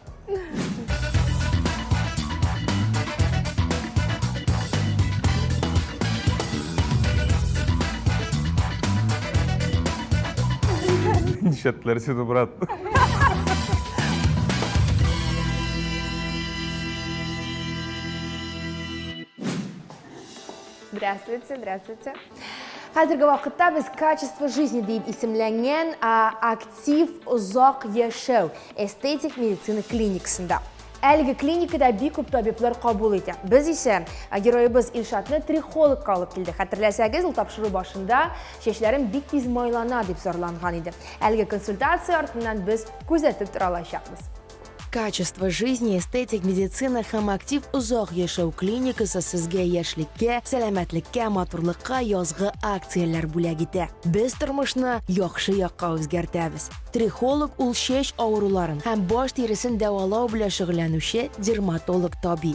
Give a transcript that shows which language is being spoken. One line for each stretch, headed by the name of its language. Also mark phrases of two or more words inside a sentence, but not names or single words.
Tatar: Нишетләр сине, брат.
Russian: Здравствуйте.
Tatar: Хәзерге вакытта без качество жизни дип исемләнгән актив озак яшәү эстетик медицина клиникасында. Әлеге клиникада бик күп табиблар кабул итә. Без исә героебыз Илшатны трихологка алып килдек. Хәтерләсәгез, ул тапшыру башында чәчләрем бик тиз майлана дип зарланган иде. Әлеге консультация артыннан без күзәтеп тора алачакбыз. Качество жизни, эстетик медицина һәм актив озак яшәү клиникасы сезгә яшьлеккә, сәламәтлеккә, матурлыкка язгы акцияләр бүләк итә. Без тормышны яхшы якка үзгәртәбез. Трихолог ул шеш авыруларын һәм баш терисен дәвалау белән шөгыльләнүче дерматолог табиб.